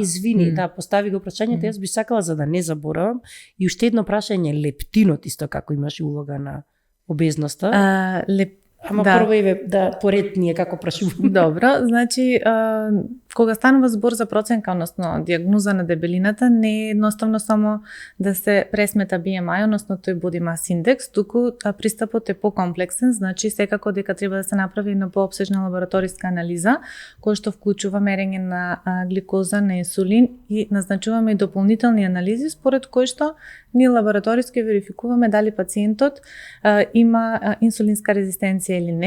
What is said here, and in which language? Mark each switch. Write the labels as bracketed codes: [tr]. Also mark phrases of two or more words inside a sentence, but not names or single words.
[mk] Извини, постави го прашањето, јас би сакала за да не заборавам и уште едно прашање, лептинот исто како имаше улога на обезноста. Ама прво да поред ние како прашуваме. Добро, значи кога станува збор за проценка, односно дијагноза на дебелината, не е едноставно само да се пресмета BMI, односно тој [en] body mass index, [mk] туку пристапот е покомплексен, значи секако дека треба да се направи една поопсежна лабораториска анализа, која што вклучува мерење на гликоза, на инсулин и назначуваме и дополнителни анализи според кои што ние лабораториски верификуваме дали пациентот има инсулинска резистенција или не.